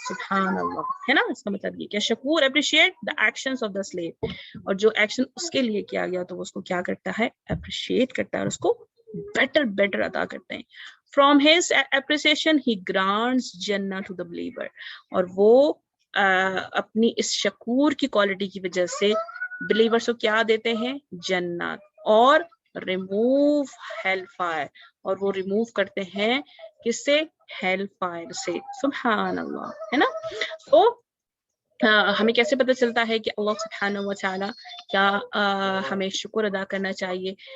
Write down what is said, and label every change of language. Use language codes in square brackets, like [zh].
[ar] سبحان اللہ، [ur] ہے نا. اس کا مطلب یہ کہ شکور [en] appreciate the actions of the slave, [ur] اور جو ایکشن اس کے لیے کیا گیا تو وہ اس کو کیا کرتا ہے، اپریشیٹ کرتا ہے اور اس کو بیٹر عطا کرتے ہیں. [en] From his appreciation he grants Jannah to the believer. [ur] اور وہ اپنی اس شکور کی کوالٹی کی وجہ سے بلیورز کو کیا دیتے ہیں، جنت، اور ریموو ہیل فائر، اور وہ ریموو کرتے ہیں کس سے، ہیل فائر سے. [ar] سبحان اللہ، [ur] ہے نا. تو ہمیں کیسے پتہ چلتا ہے کہ اللہ سبحانہ و تعالیٰ کیا ہمیں شکر ادا کرنا چاہیے.